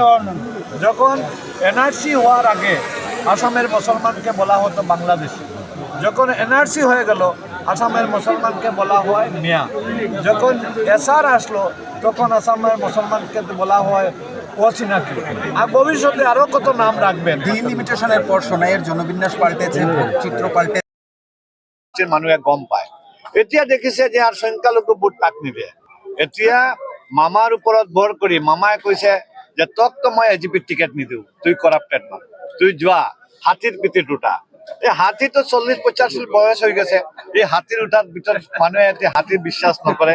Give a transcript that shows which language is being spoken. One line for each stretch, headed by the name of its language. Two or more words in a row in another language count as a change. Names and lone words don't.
Bangla: যখন এনআরসি হওয়ার আগে আসামের মুসলমানকে বলা হতো বাংলাদেশি, যখন এনআরসি হয়ে গেল আসামের মুসলমানকে বলা হয় মিয়া, যখন এসআর আসলো তখন আসামের মুসলমানকে বলা হয় ওসিনাকি, আর ভবিষ্যতে আরও কত নাম রাখবেন। ডিলিমিটেশনের পর সোনাইয়ের জনবিন্যাস পাল্টেছে, চিত্র পাল্টে
Assamese: মানুহে গম পায়। এতিয়া দেখিছে যে আর সংখ্যালঘু ভোট তাক নিবে। এতিয়া মামাৰ ওপৰত ভৰ কৰি মামাই কৈছে যে তোক তো মই এজিপিৰ টিকেট নিদিওঁ, তুই কৰাপ্টেড মানুহ, তুই যোৱা হাতীৰ পিঠিত উঠা। এই হাতীটো 40-45 বয়স হৈ গৈছে, এই হাতীৰ উঠাৰ ভিতৰত মানুহে এতিয়া হাতীৰ বিশ্বাস নকৰে।